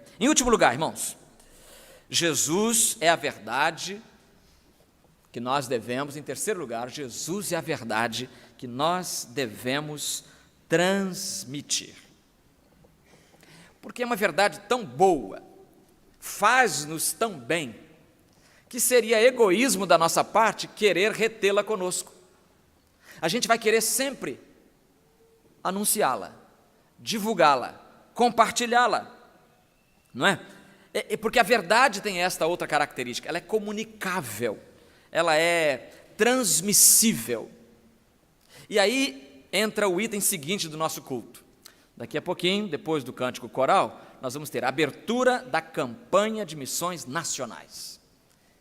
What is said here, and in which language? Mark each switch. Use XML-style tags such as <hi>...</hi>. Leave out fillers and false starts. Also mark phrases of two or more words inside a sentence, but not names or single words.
<pt>Em último lugar, irmãos, Jesus é a verdade que nós devemos, em terceiro lugar, Jesus é a verdade que nós devemos transmitir. Porque é uma verdade tão boa, faz-nos tão bem, que seria egoísmo da nossa parte querer retê-la conosco. A gente vai querer sempre anunciá-la, divulgá-la, compartilhá-la, não é? Porque a verdade tem esta outra característica, ela é comunicável, ela é transmissível. E aí entra o item seguinte do nosso culto. Daqui a pouquinho, depois do cântico coral, nós vamos ter a abertura da campanha de missões nacionais.</pt>